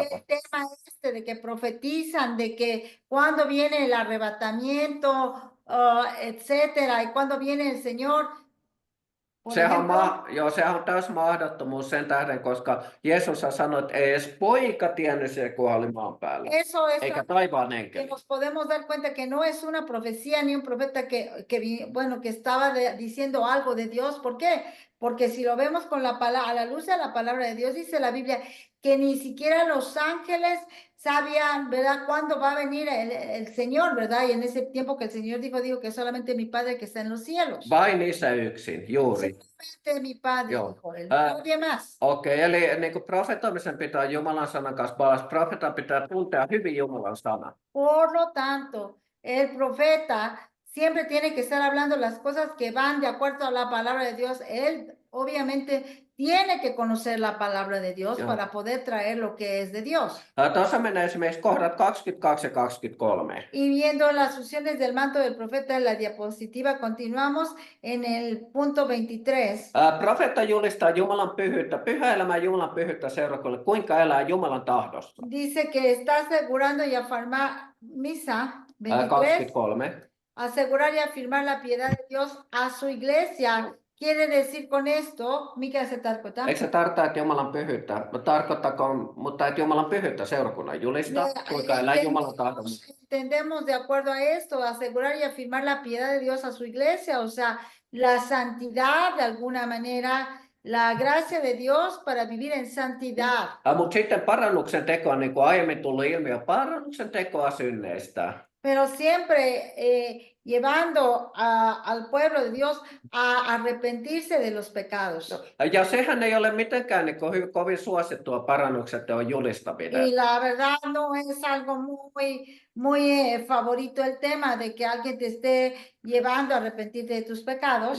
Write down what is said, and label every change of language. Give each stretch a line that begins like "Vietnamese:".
Spanish: del tema este de que profetizan, de que cuando viene el arrebatamiento, etcétera, y cuando viene el Señor. Por
Finnish: Sehän on täys mahdottomuus sen tähden, koska Jeesus sanoi, että ei edes poika tiennyt se, kun oli maan päällä,
Spanish: eso es
Finnish: eikä taivaan
Spanish: que
Finnish: enkeli.
Spanish: nos podemos dar cuenta que no es una profecía ni un profeta que estaba diciendo algo de Dios. ¿Por qué? Porque si lo vemos con la palabra, a la luz de la palabra de Dios, dice la Biblia que ni siquiera los ángeles sabían, ¿verdad?, cuándo va a venir el Señor, ¿verdad? Y en ese tiempo que el Señor dijo que solamente mi Padre que está en los cielos.
Finnish: Vain isä yksin, juuri.
Spanish: Solamente mi Padre,
Finnish: Joo.
Spanish: dijo él, nadie más.
Finnish: Okei, eli niin kuin profetoimisen pitää Jumalan sanan kanssa balanssa. Profetan pitää tuntea hyvin Jumalan sana.
Spanish: Por lo tanto, el profeta siempre tiene que estar hablando las cosas que van de acuerdo a la palabra de Dios. Él obviamente tiene que conocer la palabra de Dios
Finnish: Joo.
Spanish: para poder traer lo que es de Dios.
Finnish: Tuossa menee esimerkiksi kohdat 22 ja 23.
Spanish: Y viendo las unciones del manto del profeta en la diapositiva, continuamos en el punto 23.
Finnish: Profeetta julistaa Jumalan pyhyyttä, pyhä elämä Jumalan pyhyyttä seurakunnalle, kuinka elää Jumalan tahdossa.
Spanish: Dice que está asegurando y afirmar, misa 23, 23. asegurar y afirmar la piedad de Dios a su iglesia. Quiere decir con esto,
Finnish: mikä se tarkoittaa? Eikö se tarkoita, että Jumalan pyhyyttä, mutta että Jumalan pyhyyttä seurakunnan julistaa, kuinka elää Jumalan tahdossa.
Spanish: Entendemos de acuerdo a esto, asegurar y afirmar la piedad de Dios a su iglesia, o sea, la santidad de alguna manera, la gracia de Dios para vivir en santidad.
Finnish: Mutta sitten parannuksen tekoa, niin kuin aiemmin tullut ilmiö, parannuksen tekoa synneistä.
Spanish: Pero siempre llevando al pueblo de Dios a arrepentirse de los pecados.
Finnish: Ja sehän ei ole mitenkään niin kovin suosittua parannuksen teon julistaminen.
Spanish: Y la verdad no es algo muy favorito el tema de que alguien te esté llevando a arrepentirte de tus pecados.